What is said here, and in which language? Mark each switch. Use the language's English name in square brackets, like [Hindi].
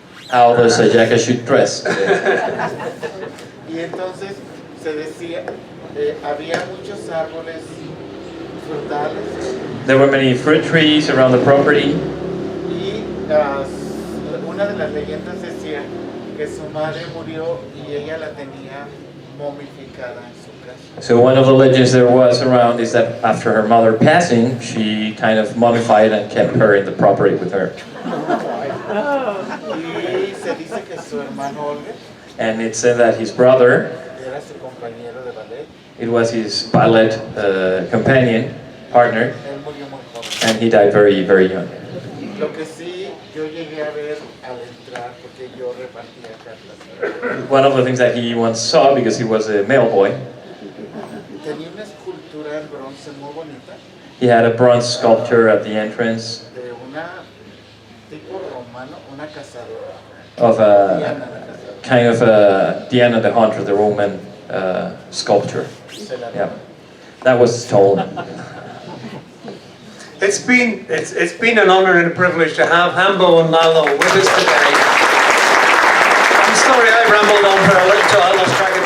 [English] How the sayaka should dress. [Spanish] Y entonces se decía, había muchos árboles frutales. [English] There were many fruit trees around the property. [Spanish] Y una de las leyendas decía que su madre murió y ella la tenía momificada en su casa. [English] So one of the legends there was around is that after her mother passing, she kind of mummified and kept her in the property with her. [Spanish] Y se dice que su hermano Olga, [English] and it said that his brother, [Spanish] era su compañero de ballet, [English] it was his ballet companion, partner, [Spanish] él murió muy joven. [English] and he died very, very young. [Spanish] Lo que sí yo llegué a ver al entrar, porque yo repartía cartas. [English] One of the things that he once saw, because he was a mail boy, [Spanish] Tenía una escultura del bronce muy bonita, [English] He had a bronze sculpture at the entrance [Spanish] de una tipo romano, una cazadora. [English] of a [Spanish] Diana la cazadora. [English] kind of a Diana the Hunter, the Roman sculpture. [Spanish] Se la [English] Yeah, that was stolen. It's been an honor and a privilege to have Jambo and Lalo with us today. I'm sorry I rambled on for a little. I lost track